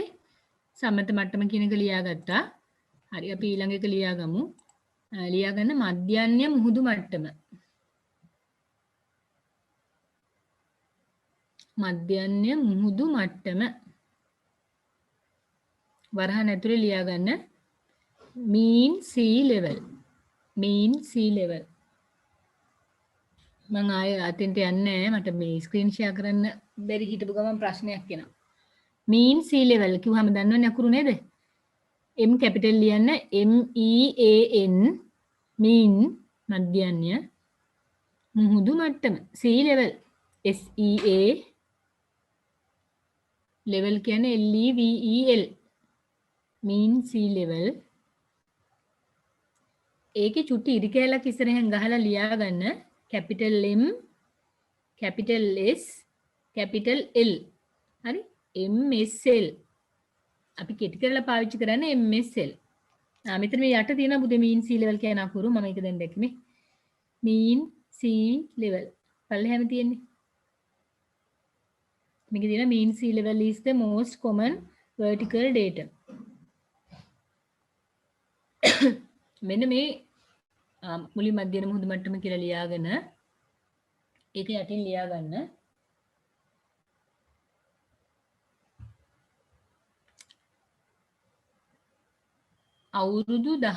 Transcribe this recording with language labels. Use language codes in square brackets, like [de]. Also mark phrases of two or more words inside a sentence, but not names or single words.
[si] සම්මත මට්ටම කියන එක ලියාගත්තා. හරි අපි ඊළඟ එක ලියාගමු. ලියාගන්න මධ්‍යන්‍ය මුහුදු මට්ටම. මධ්‍යන්‍ය මුහුදු මට්ටම. වරහන් ඇතුලේ ලියාගන්න [en] mean sea level. mean sea level. [si] මම ආයෙ අතෙන්ට යන්නේ නැහැ. මට මේ [en] screen share [si] කරන්න බැරි හිටපු ගමන් ප්‍රශ්නයක් එනවා. [en] mean sea level [si] කිව්වම දන්නවනේ අකුරු නේද? [en] M capital [si] ලියන්න [en] MEAN mean [si] මධ්‍යන්‍ය මුහුදු මට්ටම. [en] sea level SEA level කියන්නේ LEVEL mean sea level. [si] ඒකේ චුට්ටි ඉරි කැලක් ඉස්සරහෙන් ගහලා ලියා ගන්න [en] capital M capital S capital L. [si] හරි MSL අපි කෙටි කරලා පාවිච්චි කරන්නේ MSL. මෙතන මේ යට තියෙන බුදේ [en] mean sea level [si] කියන අකුරු මම ඒක දැන් දැක්කේ. [en] mean sea level [si] පල්ලෙහාම තියෙන්නේ. මේකේ තියෙන [en] mean sea level is the most common vertical datum. [si] මෙන්න මේ මුලින් මධ්‍යම මුහුදු මට්ටම කියලා ලියාගෙන ඒක යටින් ලියා ගන්න අවුරුදු